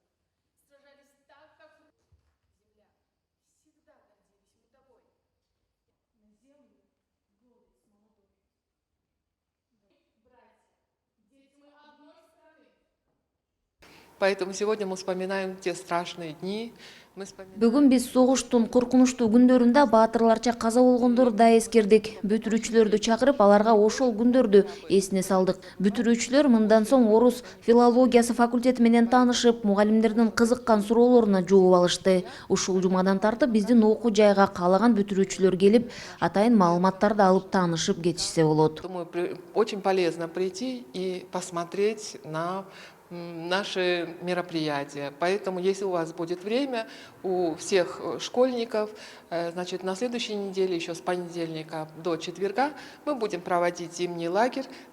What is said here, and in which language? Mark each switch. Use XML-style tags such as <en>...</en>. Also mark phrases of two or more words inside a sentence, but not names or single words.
<ru>Сражались так, как земля. Всегда гордились мы тобой. На землю гордость молодой. Братья, дети мы одной страны. Поэтому сегодня мы вспоминаем те страшные дни.</ru> <ky>Бүгүн биз согуштун коркунучтуу күндөрүндө баатырларча каза болгондорду да эскердик. Бүтүрүүчүлөрдү чакырып, аларга ошол күндөрдү эсине салдык. Бүтүрүүчүлөр мындан соң орус филологиясы факультети менен таанышып, мугалимдердин кызыккан суроолоруна жооп алышты. Ушул жумадан тартып биздин окуу жайга каалаган бүтүрүүчүлөр келип, атайын маалыматтарды алып таанышып кетишсе болот.</ky> <ru>Думаю, очень полезно прийти и посмотреть на наши мероприятия. Поэтому, если у вас будет время, у всех школьников, значит, на следующей неделе, еще с понедельника до четверга, мы будем проводить зимний лагерь</ru>